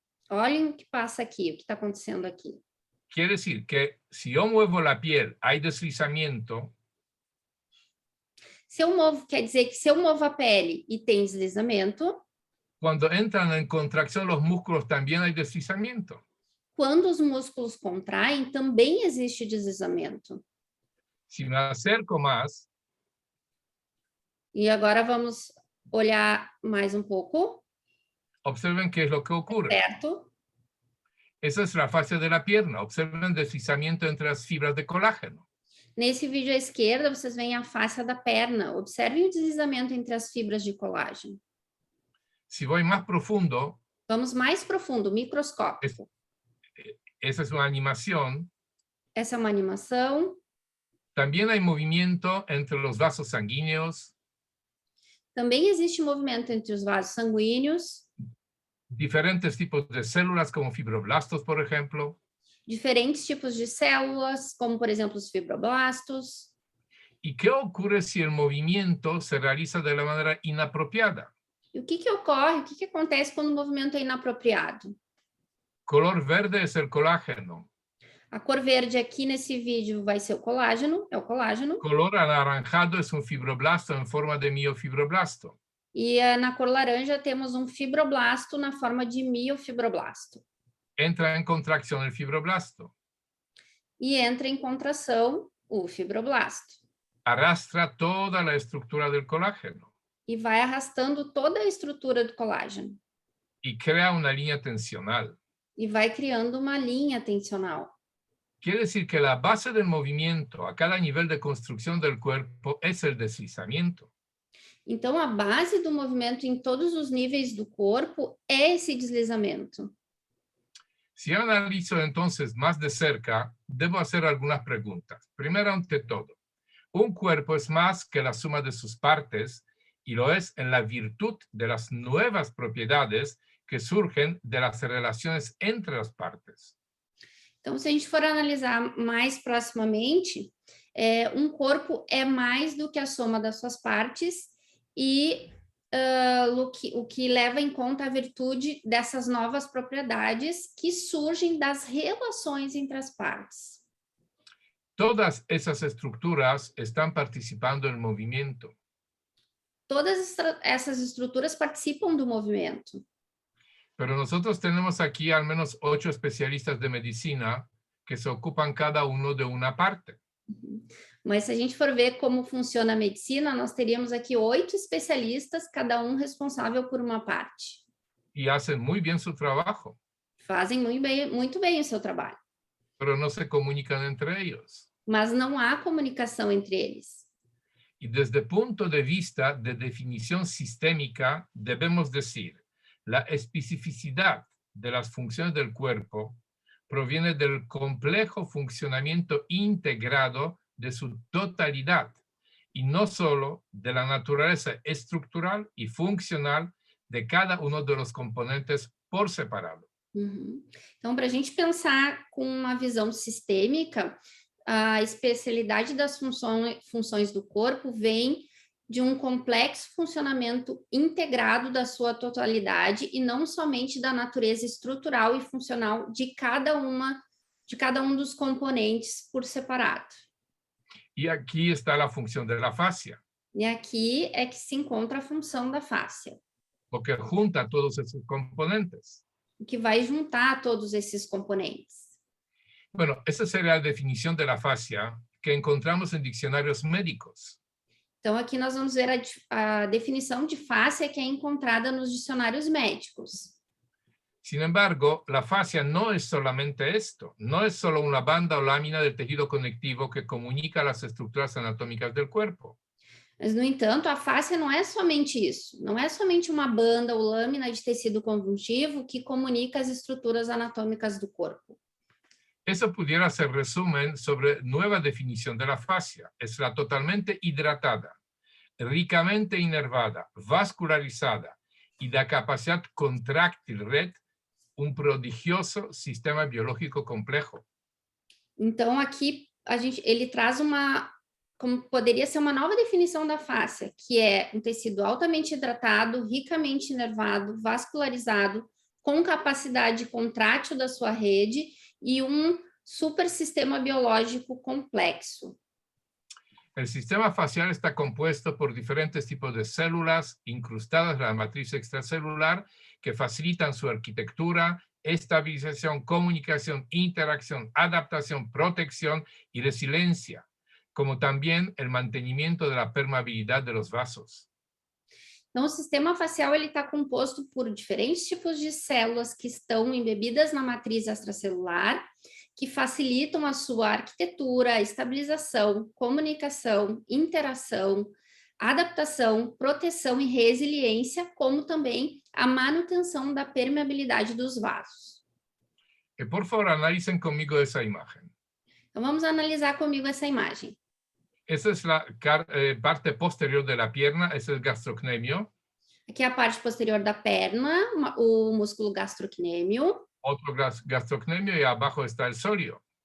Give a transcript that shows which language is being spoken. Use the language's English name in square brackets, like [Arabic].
[Portuguese] Olhem o que passa aqui, o que está acontecendo aqui. [Spanish] Quiere decir que si yo muevo la piel, hay deslizamiento. [Portuguese] Se eu movo, quer dizer que se eu movo a pele e tem deslizamento, [Spanish] Cuando entran en contracción los músculos, también hay deslizamiento. [Portuguese] quando os músculos contraem, também existe deslizamento. [Spanish] Si me acerco más, [Portuguese] E agora vamos olhar mais um pouco, [Spanish] observen qué es lo que ocurre. [Portuguese] perto. [Spanish] Esa es la fascia de la pierna. Observen deslizamiento entre las fibras de colágeno. [Portuguese] Nesse vídeo à esquerda, vocês veem a face da perna. Observem o deslizamento entre as fibras de colágeno. [Spanish] Si voy más profundo, [Portuguese] Vamos mais profundo, microscópico. [Spanish] esa es una animación. [Portuguese] Essa é uma animação. [Spanish] También hay movimiento entre los vasos sanguíneos, [Portuguese] Também existe movimento entre os vasos sanguíneos, [Spanish] diferentes tipos de células como fibroblastos, por ejemplo. [Portuguese] diferentes tipos de células, como por exemplo os fibroblastos. [Spanish] ¿Y qué ocurre si el movimiento se realiza de la manera inapropiada? [Portuguese] E o que ocorre, o que acontece quando o movimento é inapropriado? [Spanish] Color verde es el colágeno. [Portuguese] A cor verde aqui nesse vídeo vai ser o colágeno, é o colágeno. [Spanish] Color anaranjado es un fibroblasto en forma de miofibroblasto. [Portuguese] E na cor laranja temos um fibroblasto na forma de miofibroblasto. [Spanish] Entra en contracción el fibroblasto. [Portuguese] E entra em contração o fibroblasto. [Spanish] Arrastra toda la estructura del colágeno [Portuguese] E vai arrastando toda a estrutura do colágeno. [Spanish] y crea una línea tensional. [Portuguese] E vai criando uma linha tensional. [Spanish] Quiere decir que la base del movimiento a cada nivel de construcción del cuerpo es el deslizamiento. [Portuguese] Então, a base do movimento em todos os níveis do corpo é esse deslizamento. [Spanish] Si analizo entonces más de cerca, debo hacer algunas preguntas. Primero, ante todo, un cuerpo es más que la suma de sus partes y lo es en la virtud de las nuevas propiedades que surgen de las relaciones entre las partes. [Portuguese] Então, se a gente for analisar mais proximamente, um corpo é mais do que a soma das suas partes e o que leva em conta a virtude dessas novas propriedades que surgem das relações entre as partes. [Spanish] Todas esas estructuras están participando del movimiento. [Portuguese] Todas essas estruturas participam do movimento. [Spanish] Pero nosotros tenemos aquí al menos 8 especialistas de medicina que se ocupan cada uno de una parte. [Portuguese] Mas se a gente for ver como funciona a medicina, nós teríamos aqui 8 especialistas, cada um responsável por uma parte. [Spanish] Y hacen muy bien su trabajo, [Portuguese] Fazem muito bem o seu trabalho, [Spanish] pero no se comunican entre ellos. [Portuguese] mas não há comunicação entre eles. [Spanish] Y desde el punto de vista de definición sistémica, debemos decir, la especificidad de las funciones del cuerpo proviene del complejo funcionamiento integrado de su totalidad y no solo de la naturaleza estructural y funcional de cada uno de los componentes por separado. [Portuguese] Então, para a gente pensar com uma visão sistêmica, a especialidade das funções do corpo vem de um complexo funcionamento integrado da sua totalidade e não somente da natureza estrutural e funcional de cada um dos componentes por separado. [Spanish] Y aquí está la función de la fascia, [Portuguese] E aqui é que se encontra a função da fáscia, [Spanish] porque junta todos esos componentes. [Portuguese] que vai juntar todos esses componentes. [Spanish] Bueno, esa sería la definición de la fascia que encontramos en diccionarios médicos. [Portuguese] Então, aqui nós vamos ver a definição de fáscia que é encontrada nos dicionários médicos. [Spanish] Sin embargo, la fascia no es solamente esto, no es solo una banda o lámina del tejido conectivo que comunica las estructuras anatómicas del cuerpo. [Portuguese] Mas, no entanto, a fáscia não é somente isso, não é somente uma banda ou lâmina de tecido conjuntivo que comunica as estruturas anatômicas do corpo. [Spanish] Eso pudiera ser resumen sobre nueva definición de la fascia. Es la totalmente hidratada, ricamente inervada, vascularizada y de capacidad contráctil red, un prodigioso sistema biológico complejo. [Portuguese] Então, aqui ele traz como poderia ser uma nova definição da fáscia, que é um tecido altamente hidratado, ricamente inervado, vascularizado, com capacidade contrátil da sua rede e um super sistema biológico complexo. [Spanish] El sistema facial está compuesto por diferentes tipos de células incrustadas en la matriz extracelular que facilitan su arquitectura, estabilización, comunicación, interacción, adaptación, protección y resiliencia, como también el mantenimiento de la permeabilidad de los vasos. [Portuguese] Então, o sistema facial está composto por diferentes tipos de células que estão embebidas na matriz extracelular, que facilitam a sua arquitetura, estabilização, comunicação, interação, adaptação, proteção e resiliência, como também a manutenção da permeabilidade dos vasos. [Spanish] Por favor, analicen conmigo esa imagen. [Portuguese] Então, vamos analisar comigo essa imagem. [Spanish] Esa es la parte posterior de la pierna, es el gastrocnemio. [Portuguese] Aqui é a parte posterior da perna, o músculo gastrocnêmio. [Spanish] Otro gastrocnemio y abajo está el sóleo.